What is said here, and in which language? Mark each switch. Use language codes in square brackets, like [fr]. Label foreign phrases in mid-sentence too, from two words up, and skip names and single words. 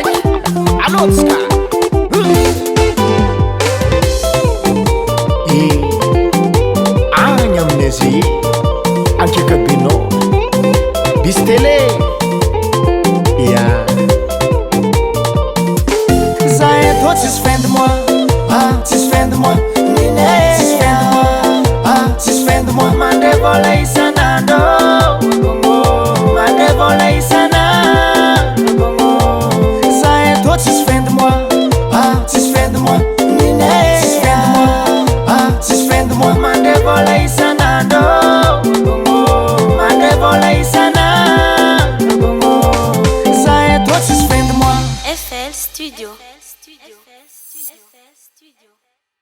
[mg] alotsika agny aminay zay ankekabinao bisy télé ya Zahay atô tsisy [fr] fin du mois [mg] tsisy [fr] fin du mois [mg] ninay tsisy [fr] fin du [mg] mois tsisy [fr] fin du mois [mg] mande vola isanandro mande vola isanandro zahay atô tsisy [fr] fin du mois [mg] tsisy [fr] fin du mois [mg] ninay tsisy [fr] fin du mois [mg] tsisy [fr] fin du mois [mg] mande vola isanandro mande vola isanandro zahay atô tsisy [fr] fin du mois [mg] Flstudio.